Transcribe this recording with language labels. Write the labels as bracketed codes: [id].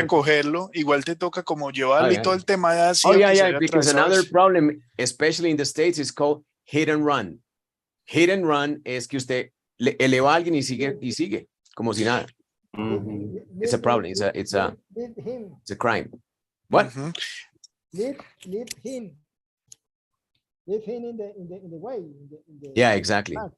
[es] recogerlo, igual te toca como llevarlo y todo el tema de así. [en] Because another problem, especially in the States, is called hit and run. [es] Hit and run es que usted eleva a alguien y sigue, como si nada. [en] It's a problem. It's a crime. What? Leave him. Leave him in the way. Yeah, exactly.